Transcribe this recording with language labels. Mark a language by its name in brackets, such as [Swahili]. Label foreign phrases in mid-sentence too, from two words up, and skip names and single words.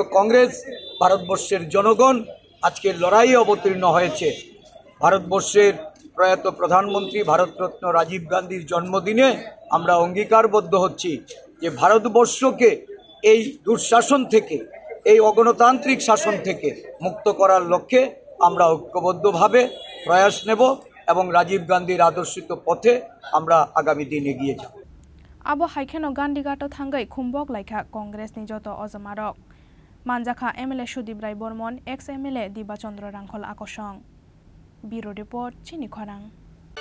[Bangla] কংগ্রেস ভারতবর্ষের জনগণ আজকে লড়াইয়ে অবতীর্ণ হয়েছে ভারতবর্ষের প্রয়াত প্রধানমন্ত্রী ভারতরত্ন রাজীব গান্ধীর জন্মদিনে আমরা অঙ্গীকারবদ্ধ হচ্ছি যে ভারতবর্ষকে এই দুঃশাসন থেকে এই অগণতান্ত্রিক শাসন থেকে মুক্ত করার লক্ষ্যে আমরা ঐক্যবদ্ধভাবে প্রয়াস নেব এবং রাজীব গান্ধীর আদর্শিত পথে আমরা আগামী দিন এগিয়ে যাব [Kok Borok] Abo haikeno Gandhi gato thangai khumbok laikha Congress ni joto ojamarok manjakha MLA Sudip Rai Bormon [English] ex MLA [Kok Borok] Diba Chandra Rangkhol Akosong [English] Bureau Report [Kok Borok] Chini Khorang